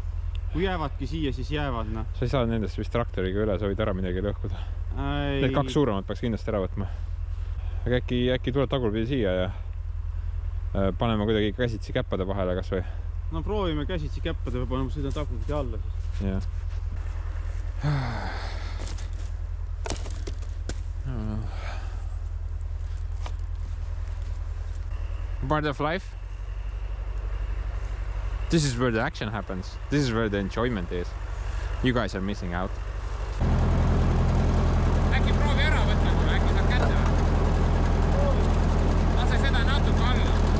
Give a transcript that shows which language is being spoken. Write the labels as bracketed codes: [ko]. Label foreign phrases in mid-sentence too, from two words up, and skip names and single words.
[et] Kui jäävadki siia, siis jäävad. Sa ei saa nendest vist traktoriga üle, sa võid ära midagi lõhkuda. Need kaks suuremat peaks kindlasti ära võtma. Aga äkki tuleb tagurpidi siia ja paneme kuidagi käsitsi käppade vahele kas või? No proovime käsitsi käppade või paneme sõidan tagurpidi alla. Jah. [en] Part of life. This is where the action happens. This is where the enjoyment is. You guys are missing out. [et] Äkki proovi ära võtta, äkki saab kätte või? Lase seda natuke alla.